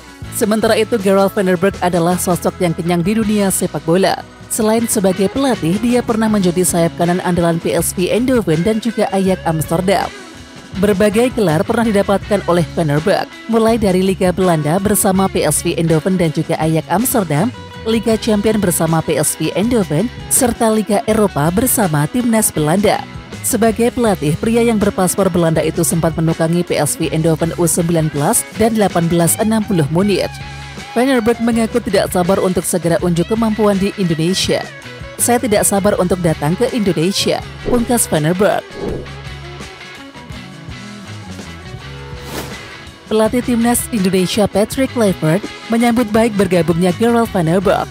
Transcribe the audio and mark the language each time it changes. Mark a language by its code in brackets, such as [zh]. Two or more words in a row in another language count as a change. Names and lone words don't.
[id] Sementara itu Gerald van der Berg adalah sosok yang kenyang di dunia sepak bola. Selain sebagai pelatih, dia pernah menjadi sayap kanan andalan PSV Eindhoven dan juga Ajax Amsterdam. Berbagai gelar pernah didapatkan oleh Van der Berg, mulai dari Liga Belanda bersama PSV Eindhoven dan juga Ajax Amsterdam, Liga Champion bersama PSV Eindhoven, serta Liga Eropa bersama Timnas Belanda. Sebagai pelatih, pria yang berpaspor Belanda itu sempat menukangi PSV Eindhoven U19 dan 1860 Munich. Van der Berg mengaku tidak sabar untuk segera unjuk kemampuan di Indonesia. Saya tidak sabar untuk datang ke Indonesia, pungkas Van der Berg. Pelatih timnas Indonesia Patrick Kluivert menyambut baik bergabungnya Gerald van der Berg.